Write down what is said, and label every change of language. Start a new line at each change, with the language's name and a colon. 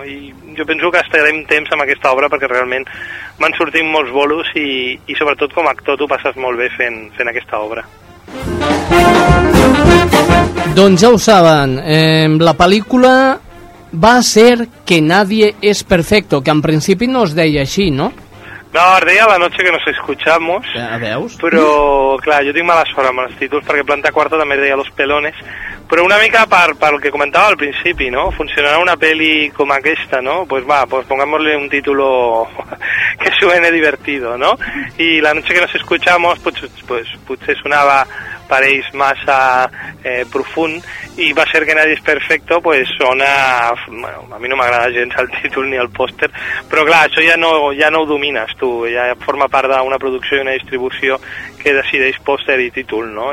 Catalan: I jo penso que estarem temps amb aquesta obra perquè realment m'han sortit molts bolos i sobretot com a actor t'ho passes molt bé fent aquesta obra. Doncs ja ho saben, la pel·lícula va ser Que nadie es perfecto, que en principi no es deia així, no? No, es deia La noche que nos escuchamos. Ja, veus? Però, clar, jo tinc mala sort amb els títols, perquè Planta Quarta també deia Los pelones. Però una mica per el que comentava al principi, no? Funcionarà una peli com aquesta, no?
Spanish: Pues va, pues pongámosle un título que suene divertido, no?
Catalan: I La noche que nos escuchamos, pues sonava per ells massa profund, i va ser Que nadie es perfecto, pues sona, bueno, a mi no m'agrada gens el títol ni el pòster, però clar, això ja no ho domines tu, ja forma part d'una producció i una distribució que decideix pòster i títol, no?